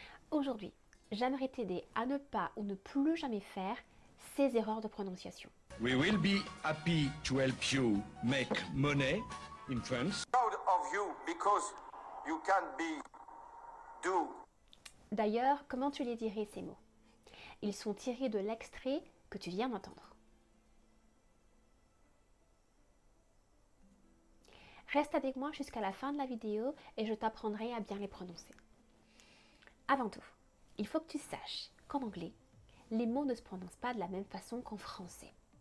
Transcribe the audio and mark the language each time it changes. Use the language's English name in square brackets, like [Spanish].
[French] Aujourd'hui, j'aimerais t'aider à ne pas ou ne plus jamais faire ces erreurs de prononciation. [English] We will be happy to help you make money in France. Proud of you because you can do. [French] D'ailleurs, comment tu les dirais ces mots? Ils sont tirés de l'extrait que tu viens d'entendre. Reste avec moi jusqu'à la fin de la vidéo et je t'apprendrai à bien les prononcer. Avant tout, il faut que tu saches qu'en anglais, les mots ne se prononcent pas de la même façon qu'en français.